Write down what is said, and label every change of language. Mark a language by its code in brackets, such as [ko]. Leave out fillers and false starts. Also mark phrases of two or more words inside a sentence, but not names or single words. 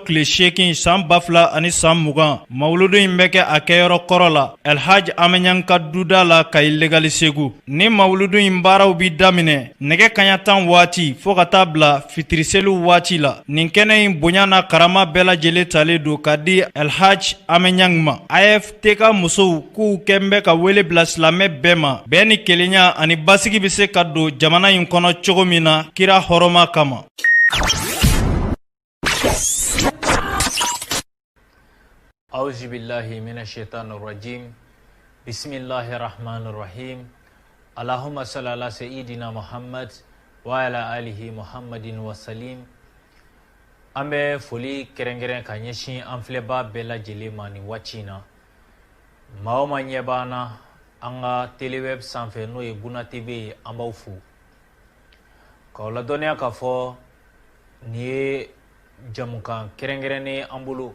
[bm] tile 8 san 2020 mawuludu in bɛ kɛ a kɛyɔrɔ kɔrɔ la Elhaj Amenyan ka duda la Kayi Legali Segu ni mawuludu in baaraw bi daminɛ nɛgɛ kaɲa 10 waati fo ka taa bila fitiriseliw waati la nin kɛnɛ in bonya na karama bɛɛ lajɛlen talen don ka di Elhaj Amenyan ma AFTK musow k'u kɛn bɛ ka wele bila silamɛ bɛɛ ma bɛɛ ni kelenya ani basigi bɛ se ka don jamana in kɔnɔ cogo min na kira hɔrɔma kama. [ar] أعوذ بالله من الشيطان الرجيم. بسم الله الرحمن الرحيم. اللهم صل على سيدنا محمد وعلى آله محمد وسلم. [bm] An bɛ foli kɛrɛnkɛrɛn ka ɲɛsin an filɛbaa bɛɛ lajɛlen ma nin waati in na. Maa o maa ɲɛ b'an na an ka teleweb sanfɛ n'o ye Buna TV ye an b'aw fo. K'aw ladɔnniya k'a fɔ nin ye jamukan kɛrɛnkɛrɛnnen an bolo.